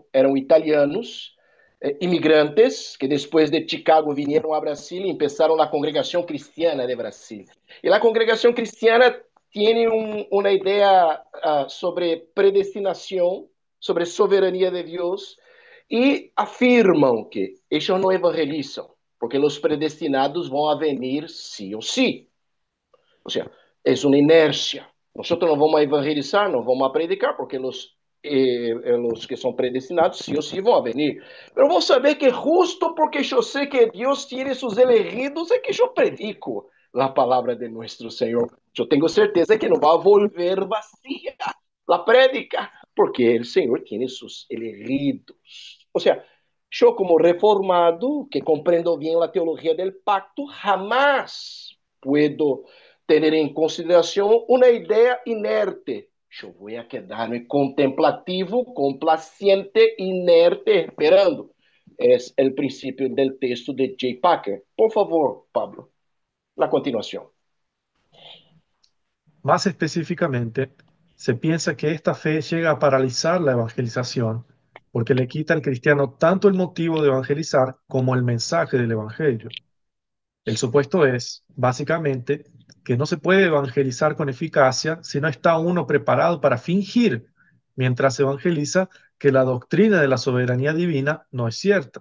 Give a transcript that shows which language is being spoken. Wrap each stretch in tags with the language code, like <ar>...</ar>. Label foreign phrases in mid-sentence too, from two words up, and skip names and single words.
<pt>Eram italianos, imigrantes, que depois de Chicago vieram a Brasil e começaram a Congregação Cristiana de Brasil. E a Congregação Cristiana tem uma ideia sobre predestinação, sobre soberania de Deus, e afirmam que eles não evangelizam, porque os predestinados vão</pt> <es>venir sí</es> <pt>ou sí. Ou seja, é uma inércia. Nós não vamos evangelizar, não vamos predicar, porque os que são predestinados</pt> <es>sí ou sí</es> <pt>vão venir. Mas vou saber que justo porque eu sei que Deus tem seus elegidos, é que eu predico a palavra de nosso Senhor. Eu tenho certeza que não vai volver vazia a prédica, porque o Senhor tem seus elegidos. Ou seja, eu como reformado, que compreendo bem a teologia</pt> <es>del pacto, jamás puedo</es> <pt>ter em consideração uma ideia inerte. Eu vou quedar-me contemplativo, complaciente, inerte, esperando. É o princípio do texto de J. Packer. Por favor, Pablo, na continuação.</pt> <es>Más específicamente, se piensa que esta fe llega a paralizar la evangelización, porque le quita al cristiano tanto el motivo de evangelizar como el mensaje del evangelio. El supuesto es, básicamente, que no se puede evangelizar con eficacia si no está uno preparado para fingir, mientras se evangeliza, que la doctrina de la soberanía divina no es cierta.</es>